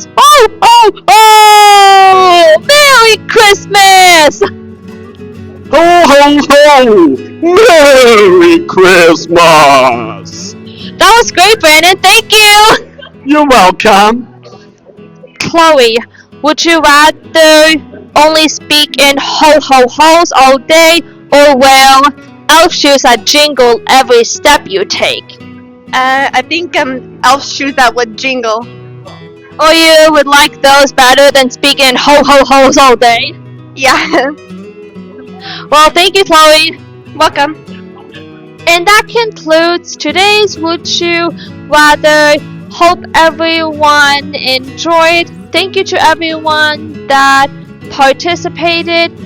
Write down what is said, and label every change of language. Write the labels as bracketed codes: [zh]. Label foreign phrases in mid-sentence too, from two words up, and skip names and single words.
[en] Oh, oh, oh! Merry Christmas! Ho, ho, ho! Merry Christmas! That was great, Brandon. Thank you. You're welcome. Chloe, would you rather only speak in ho ho ho's all day, or wear elf shoes that jingle every step you take? I think elf shoes that would jingle. Or you would like those better than speaking ho ho ho's all day? Yeah. Well, thank you, Chloe. Welcome. And that concludes today's Would You Rather. Hope everyone enjoyed. Thank you to everyone that participated.